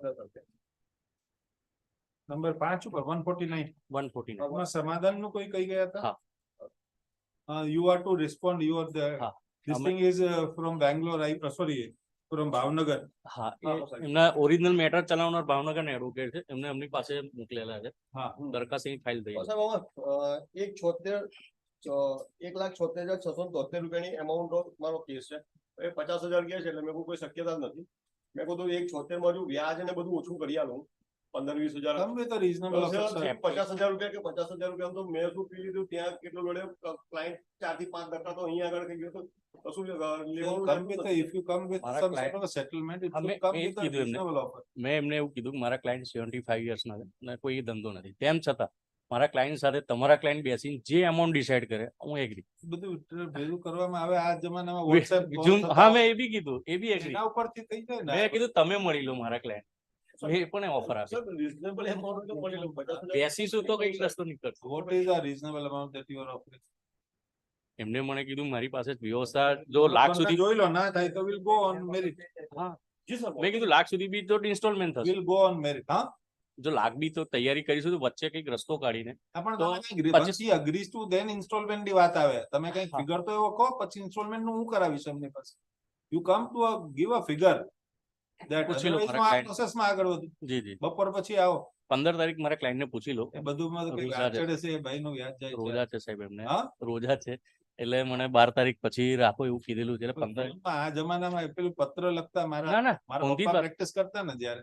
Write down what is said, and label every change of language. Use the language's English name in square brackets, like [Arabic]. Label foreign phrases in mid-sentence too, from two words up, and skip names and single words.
[Gujarati] નંબર 5 ઉપર 149 એમાં સમાધાન નું કોઈ કહી ગયા હતા? [English] હા you are to respond you are the this thing is from Bangalore sorry from Bhavnagar. [Gujarati] હા એમના [English] original matter [Gujarati] ચલાવનાર ભાવનગરના એડવોકેટ છે એમને એમની પાસે મોકલેલા છે. હા દરખાસ્ત અહીં ફાઇલ થઈ એક 1,76,673 રૂપિયાની અમાઉન્ટ મારો કેસ છે. એ 50,000 ગયા છે એટલે મેં કોઈ શક્યતા જ નથી. મેં કીધું 1,76 માં જો વ્યાજ અને બધું ઓછું કરી આલું 15-20,000 તમે તો રીઝનેબલ 50,000 રૂપિયા કે 50,000 રૂપિયા તો મેં શું પી લીધું ત્યાં કેટલું લડે ક્લાયન્ટ 4 થી 5 ટકા તો અહીંયા આગળ થઈ ગયો તો કશું [English] if you come with some sort of a settlement it will come with a reasonable offer. [Gujarati] મેં એમને એવું કીધું કે મારા ક્લાયન્ટ 75 યર્સના છે અને કોઈ ધંધો નથી તેમ છતાં મારા ક્લાયન્ટ સાથે તમારા ક્લાયન્ટ બેસીને જે [English] amount decide [Gujarati] કરે હું એગ્રી બધું ભેગું કરવામાં આવે આ જમાનામાં WhatsApp હા મેં એ બી કીધું એ બી એગ્રી એના ઉપરથી થઈ જાય ને મેં કીધું તમે મળી લો મારા ક્લાયન્ટ એ પણ ઓફર આપી [English] reasonable amount [Gujarati] તો મળી લો બેસીશું તો કઈ રસ્તો નીકળશે. [English] what is the reasonable amount that you are offering? [Gujarati] એમને મને કીધું મારી પાસે વ્યવસ્થા જો લાખ સુધી જોઈ લો ના થાય તો [English] will go on merit. [Gujarati] હા મેં કીધું લાખ સુધી બી તો ઇન્સ્ટોલમેન્ટ થશે [English] will go on merit. [Gujarati] હા જો લાખ બી તો તૈયારી કરીશું તો વચ્ચે કઈક રસ્તો કાઢીને પણ [English] once he agrees to then installment [Gujarati] ની વાત આવે તમે કઈ ફિગર તો એવો કહો પછી ઇન્સ્ટોલમેન્ટ નું હું કરાવીશ એમની પાસે [English] you come to give a figure that [Gujarati] પ્રોસેસ માં આગળ વધુ. જી જી બપોર પછી આવો 15 તારીખ મારા ક્લાયન્ટ ને પૂછી લો. એ બધું છે ભાઈ નું વ્યાજ જાય રોજા છે સાહેબ એમને રોજા છે એટલે મને 12 તારીખ પછી રાખો એવું કીધેલું છે. 15 આ જમાનામાં પેલું પત્ર લખતા મારા પપ્પા પ્રેક્ટિસ કરતા ને જ્યારે